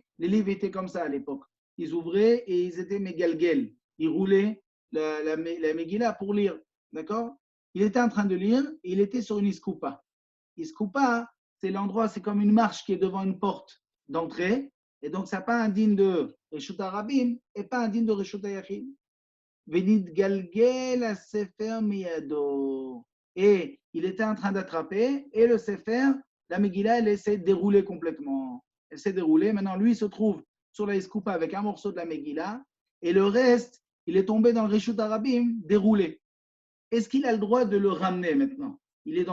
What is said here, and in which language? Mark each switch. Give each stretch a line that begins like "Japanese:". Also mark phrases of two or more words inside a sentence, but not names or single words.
French: Les livres étaient comme ça à l'époque. Ils ouvraient et ils étaient Megalgel. Ils roulaient la Megillah pour lire. D'accord? Il était en train de lire et il était sur une Iskoupa. Iskoupa, c'est l'endroit, c'est comme une marche qui est devant une porte d'entrée. Et donc, ça n'a pas un digne de
Hebrew: רשות הרבים
French: et pas un digne de
Hebrew: רשות היחיד. ונתגלגל הספר מידו.
French: Et il était en train d'attraper et le sefer, la Megillah, elle s'est déroulée complètement. Elle s'est déroulée. Maintenant, lui, il se trouve sur la Iskoupa avec un morceau de la Megillah et le reste, il est tombé dans le
Hebrew: רשות הרבים
French: déroulé. Est-ce qu'il a le droit de le ramener maintenant?